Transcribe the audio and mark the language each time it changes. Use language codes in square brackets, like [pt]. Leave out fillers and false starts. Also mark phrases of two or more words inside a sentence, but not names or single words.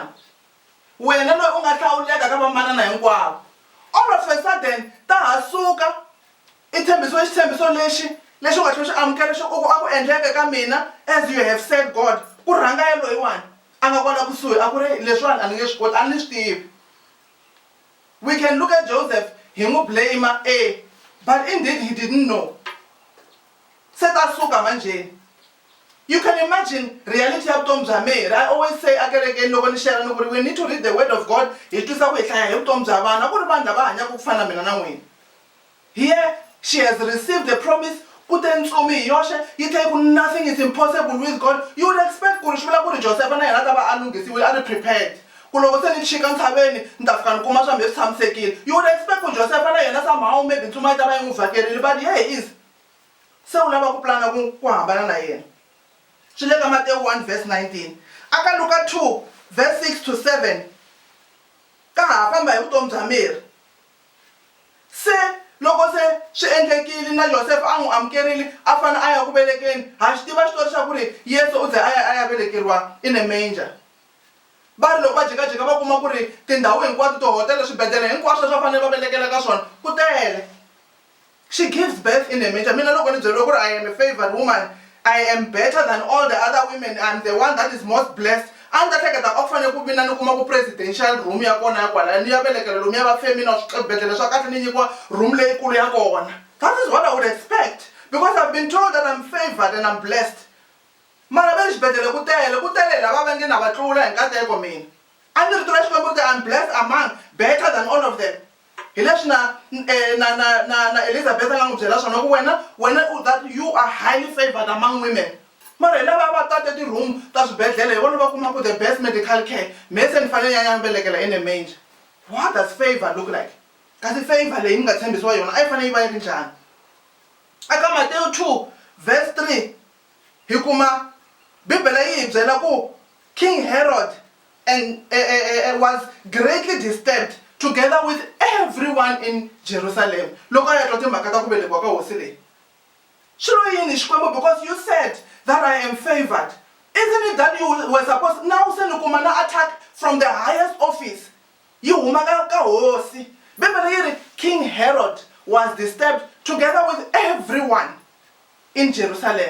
[ts] Wena loyi u nga hlawuleka ka vamanana hinkwavo. [en] All of a sudden [ts] ta ha suka i tshembisiwe xitshembiso lexi u nga tlhela xi amukela xo ku a ku endleke ka mina [en] as you have said God. [ts] Ku rhanga ya loyiwani a nga kwala kusuhi a ku ri leswiwani a ni nge swi koti a ni swi tivi. [en] We can look at Joseph, [ts] hi n'wi [en] blame but indeed he didn't know. [ts] Se ta suka manjeni. [en] You can imagine reality [ts] ya vutomi bya [en] Mary. I always say [ts] akerekeni loko ni share ni [en] we need to read the word of God [ts] hi twisa ku hi hlaya hi vutomi bya vana ku ri vanhu lava hanyaka ku fana na mina na n'wina. [en] Here she has received the promise. Nothing is impossible with God. You would expect Joseph and I prepared. You would expect Joseph and I somehow maybe to my but here he is. So Matthew 1 verse 19. I can look at 2 verse 6 to 7. [ts] Say loko se swi endlekile na Joseph a n'wi amukerile a fana a ya ku velekeni ha xi tiva xitori xa ku ri Yesu u ze a ya velekeriwa [en] in a manger. [ts] Va ri loko va jikajika va kuma ku ri tindhawu hinkwato tihotela swibedhlele hinkwaswo swa fanele va velekela ka swona ku tele. [en] She gives birth in a manger. [ts] Mina loko ni byeriwa ku ri [en] I am a favored woman, I am better than all the other women, I'm the one that is most blessed. And that [ts] ku fanele ku mina ni kuma ku [en] presidential room [ts] ya kona ya kwala ni ya velekela lomu ya vafemi na swibedhlele swa kahle ni nyikiwa room leyikulu ya kona. [en] That is what I would expect because I've been told that I'm favored and I'm blessed. [ts] Mara ve xibedhlele ku tele lava va nge na va tlula hi nkateko mina. A ni ri tiva Xikwembu [en] I'm blessed among better than all of them. [ts] hi leswi na Elizabeth a nga n'wi byela swona ku wena [en] that you are highly favored among women. [ts] Mara hi lava va tate ti-room ta swibedhlele hi vona va kumaka [en] the best medical care. [ts] Mehe se ni fanele nyanya velekela [en] in a manger. What does favor look like? [ts] Kasi favor leyi mi nga tshembisiwa yona a yi fanele yi va yi ri njhani? Aka Matthew 2 verse 3 hi kuma Bibele yi hi byela ku [en] King Herod was greatly disturbed together with everyone in Jerusalem. [ts] Loko a ya twa timhaka ta ku velekiwa ka hosi leyi. Shilo yini Xikwembu, [en] because you said that I am favored. Isn't it that you were supposed now [ts] se ni kuma na [en] attack from the highest office? [ts] Yi huma ka hosi. Bibele yi ri [en] King Herod was disturbed together with everyone in Jerusalem.